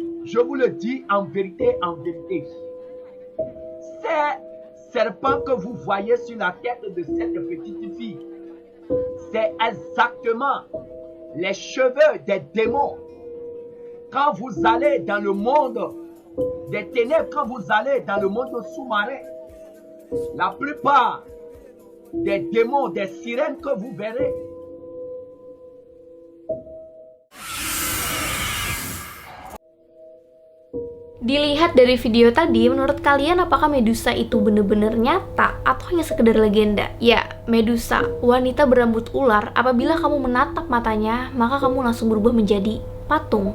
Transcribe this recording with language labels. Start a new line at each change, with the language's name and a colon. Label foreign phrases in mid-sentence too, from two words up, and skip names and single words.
French: je vous le dis en vérité, ces serpents que vous voyez sur la tête de cette petite fille, c'est exactement les cheveux des démons. Quand vous allez dans le monde des ténèbres, quand vous allez dans le monde sous-marin, la plupart des démons, des sirènes que vous verrez,
Indonesian: dilihat dari video tadi, menurut kalian apakah Medusa itu benar-benar nyata atau hanya sekedar legenda? Ya, Medusa, wanita berambut ular, apabila kamu menatap matanya, maka kamu langsung berubah menjadi patung.